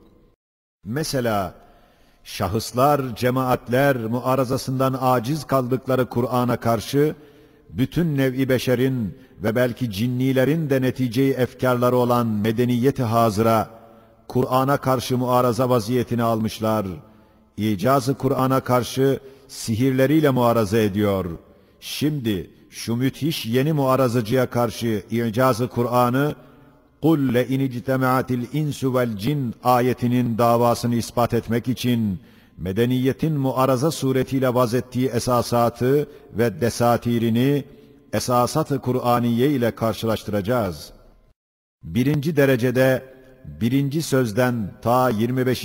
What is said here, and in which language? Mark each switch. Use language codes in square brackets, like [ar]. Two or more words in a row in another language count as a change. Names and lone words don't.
[tr] Mesela şahıslar, cemaatler muarazasından aciz kaldıkları Kur'an'a karşı bütün nev'i beşerin ve belki cinnilerin de netice-i efkarları olan medeniyet-i hazıra Kur'an'a karşı muaraza vaziyetini almışlar. İcaz-ı Kur'an'a karşı sihirleriyle muaraza ediyor. Şimdi şu müthiş yeni muarazıcıya karşı İcaz-ı Kur'an'ı [ar] قُلْ لَاِنِ اجْتَمَعَتِ الْاِنْسُ وَالْجِنْ [tr] ayetinin davasını ispat etmek için medeniyetin muaraza suretiyle vazettiği esasatı ve desatirini esasat-ı Kur'aniye ile karşılaştıracağız. Birinci derecede birinci sözden ta 25.